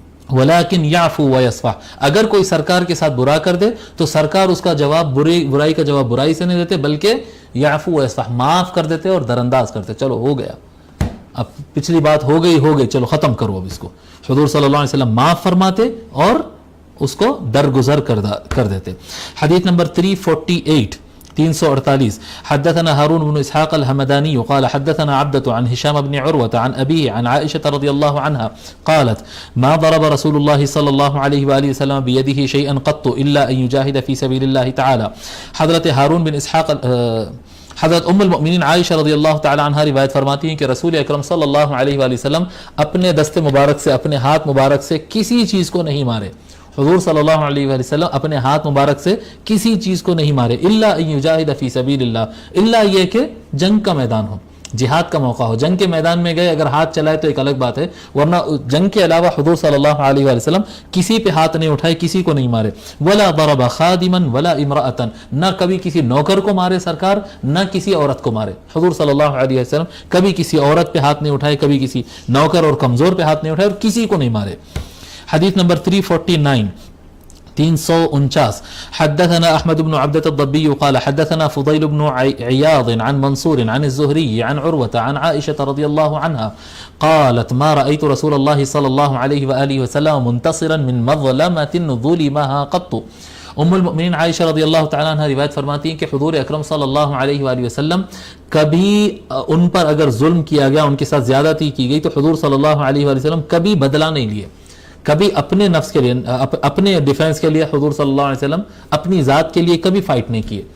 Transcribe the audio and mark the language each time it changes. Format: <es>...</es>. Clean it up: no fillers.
<ar>ولیکن یعفو ویصفح،</ar> <ur>اگر کوئی سرکار کے ساتھ برا کر دے تو سرکار اس کا جواب برائی کا جواب برائی سے نہیں دیتے، بلکہ</ur> <ar>یعفو ویصفح،</ar> <ur>معاف کر دیتے اور درانداز کرتے. چلو ہو گیا، اب پچھلی بات ہو گئی، چلو ختم کرو اب اس کو. حضور صلی اللہ علیہ وسلم معاف فرماتے اور اس کو درگزر کر دیتے. حدیث نمبر 348 348.</ur> <ar>حدثنا هارون بن اسحاق الحمداني قال حدثنا عبدة عن هشام بن عروة عن أبيه عن عائشة رضي الله عنها قالت ما ضرب رسول الله صلى الله عليه وآله وسلم بيده شيئا قط إلا أن يجاهد في سبيل الله تعالى.</ar> <ur>حضرت ہارون بن اسحاق حضرت ام المؤمنین عائشہ رضی اللہ تعالی عنہ روایت فرماتی ہیں کہ رسول اکرم صلی اللہ علیہ وآلہ وسلم اپنے دست مبارک سے، اپنے ہاتھ مبارک سے کسی چیز کو نہیں مارے. حضور صلی اللہ علیہ وآلہ وسلم اپنے ہاتھ مبارک سے کسی چیز کو نہیں مارے.</ur> <ar>الا ان یجاہد فی سبیل اللہ،</ar> <ur>الا یہ کہ جنگ کا میدان ہو، جہاد کا موقع ہو. جنگ کے میدان میں گئے اگر ہاتھ چلائے تو ایک الگ بات ہے، ورنہ جنگ کے علاوہ حضور صلی اللہ علیہ وآلہ وسلم کسی پہ ہاتھ نہیں اٹھائے، کسی کو نہیں مارے.</ur> <ar>ولا ضرب خادما ولا امرأة،</ar> <ur>نہ کبھی کسی نوکر کو مارے سرکار، نہ کسی عورت کو مارے. حضور صلی اللہ علیہ وسلم کبھی کسی عورت پہ ہاتھ نہیں اٹھائے، کبھی کسی نوکر اور کمزور پہ ہاتھ نہیں اٹھائے، اور کسی کو نہیں مارے. حدیث نمبر 349 349.</ur> <ar>حدثنا احمد بن عبدة الضبي قال حدثنا فضيل بن عياض عن منصور عن الزهري عن عروة عن عائشة رضي الله عنها قالت ما رأيت رسول الله صلى الله عليه وآله وسلم منتصرا من مظلمة ظلمها قط.</ar> <ur>ام المؤمنین عائشہ رضی اللہ تعالیٰ عنہ روایت فرماتی ہیں کہ حضور اکرم صلی اللہ علیہ وآلہ وسلم کبھی ان پر اگر ظلم کیا گیا، ان کے ساتھ زیادتی کی گئی، تو حضور صلی اللہ علیہ وآلہ وسلم کبھی بدلہ نہیں لیے، کبھی اپنے نفس کے لیے، اپنے ڈیفینس کے لیے حضور صلی اللہ علیہ وسلم اپنی ذات کے لیے کبھی فائٹ نہیں کیے.</ur>